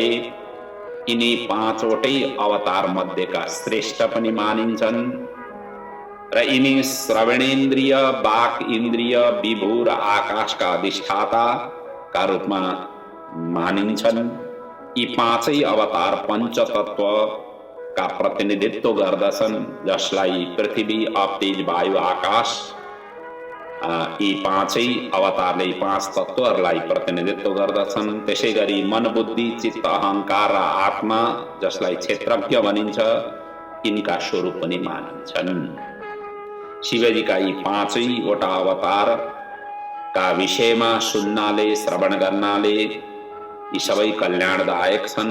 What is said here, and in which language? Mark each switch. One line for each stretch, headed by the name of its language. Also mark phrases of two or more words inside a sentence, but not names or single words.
Nepali: यिनी 5वटै अवतार मध्येका श्रेष्ठ पनि मानिन्छन् र यिनी श्रवणेन्द्रिय, वाक इन्द्रिय, विभु र आकाशका अधिष्ठाता का रूपमा मानिन्छन्। यी 5 अवतार पंचतत्व का प्रतिनिधित्व गर्दछन्, जसलाई पृथ्वी, आप, तेज, वायु, आकाश यी 5 अवतारले 5 तत्वहरूलाई प्रतिनिधित्व गर्दछन्। त्यसै गरी मन, बुद्धि, चित्त, अहंकार र आत्मा, जसलाई क्षेत्रज्ञ भनिन्छ, यिनका स्वरूप पनि मानिन्छन्। शिवजीका यी 5वटा अवतार का विषयमा सुन्नाले, श्रवण गर्नाले यी सबै कल्याणदायक छन्।